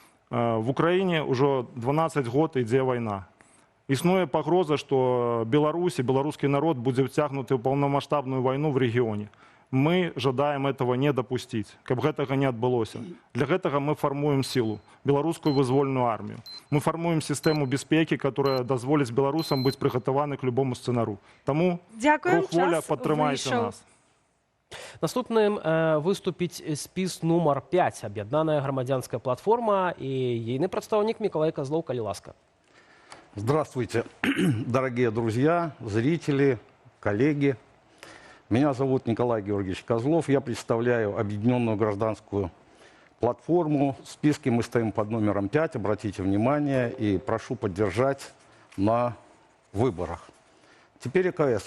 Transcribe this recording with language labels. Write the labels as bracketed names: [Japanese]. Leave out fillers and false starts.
[Ukrainian] В Україні вже 12 років йде війна. Існує погроза, що Білорусь і білоруський народ буде втягнутий в повномасштабну війну в регіоні. Ми жадаємо цього не допустити, щоб цього не відбулося. Для цього ми формуємо силу, білоруську визвольну армію. Ми формуємо систему безпеки, яка дозволить білорусам бути приготовані к будь-якому сценарію. Тому рух воля, підтримайте нас. [Belarusian] Наступным выступіць спіс нумар 5. Аб'яднаная грамадзянская платформа і ейны прадстаўнік Миколай Козлов. Калі ласка. [Russian] Здравствуйте, дорогие друзья, зрители, коллеги. Меня зовут Николай Георгиевич Козлов. Я представляю Объединенную гражданскую платформу. В списке мы стоим под номером 5. Обратите внимание и прошу поддержать на выборах. Теперь ЭКС.